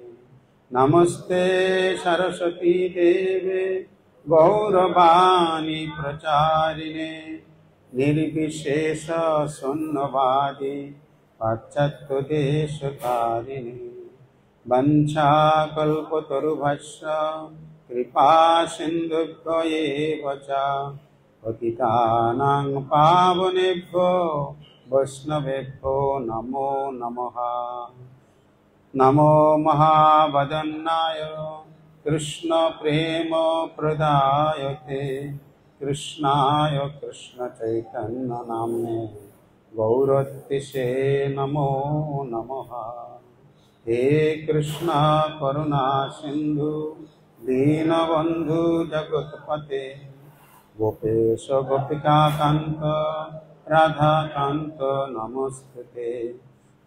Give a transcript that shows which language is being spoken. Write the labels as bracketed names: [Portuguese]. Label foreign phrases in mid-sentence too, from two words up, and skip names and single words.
[Sanskrit] নমস্তে সরস্বতী দেবে গৌরবাণী প্রচারিণে নির্বিশেষ শূন্যবাদী পাশ্চাত্য দেশতারিণে। বঞ্ছাকল্পতরুভ্যশ্চ কৃপা সিন্ধুভ্য এব চ পতিতানাং পাবনেভ্যো বৈষ্ণবেভ্যো নমো নমঃ। নমো মহাবদন্নায় কৃষ্ণ প্রেম প্রদায়তে কৃষ্ণায় কৃষ্ণ চৈতন্য নাম্নে গৌরতিষে নমো নমঃ। হে কৃষ্ণ করুণা সিন্ধু দীনবন্ধু জগৎপতে গোপেশ গোপিকা কান্ত রাধাকান্ত নমস্তুতে।